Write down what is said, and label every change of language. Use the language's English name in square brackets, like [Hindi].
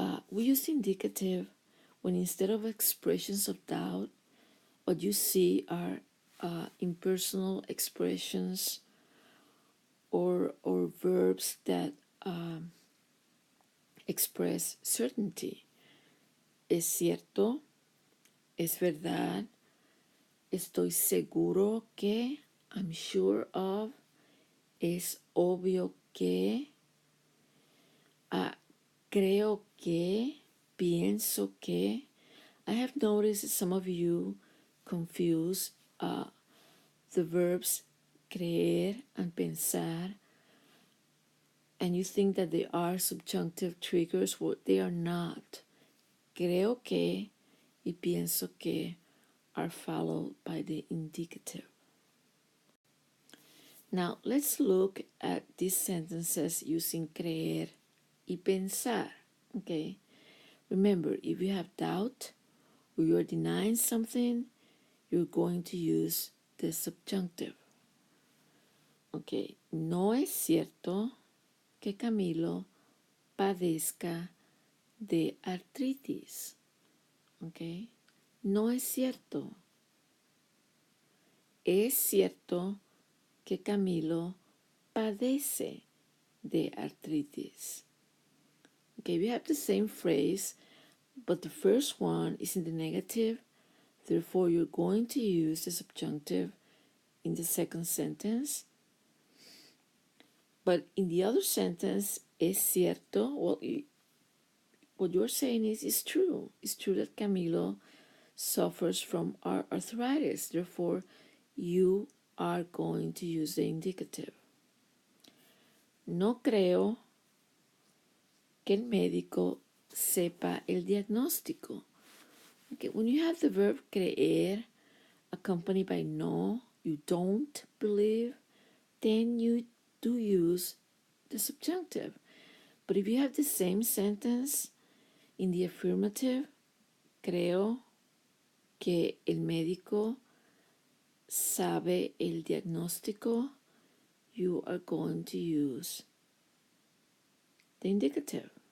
[English] We use indicative when instead of expressions of doubt, what you see are impersonal expressions or verbs that express certainty. [Spanish] Es cierto, es verdad, estoy seguro que, [English] I'm sure of, [Spanish] es obvio que, creo que, pienso que. [English] I have noticed that some of you confuse the verbs creer and pensar, and you think that they are subjunctive triggers. Well, they are not. [Spanish] Creo que y pienso que [English] are followed by the indicative. Now, let's look at these sentences using [Spanish] creer y pensar. [English] Okay? Remember, if you have doubt or you are denying something, you're going to use the subjunctive. [Spanish] Okay, no es cierto que Camilo padezca de artritis. Okay, no es cierto. Es cierto que Camilo padece de artritis. [English] Okay, we have the same phrase, but the first one is in the negative. Therefore, you're going to use the subjunctive in the second sentence. But in the other sentence, [Spanish] es cierto, [English] well, what you're saying is it's true. It's true that Camilo suffers from arthritis. Therefore, you are going to use the indicative. [Spanish] No creo que el médico sepa el diagnóstico. [English] Okay, when you have the verb creer accompanied by no, you don't believe, then you do use the subjunctive. But if you have the same sentence in the affirmative, [Spanish] creo que el médico sabe el diagnóstico, [English] you are going to use the indicative.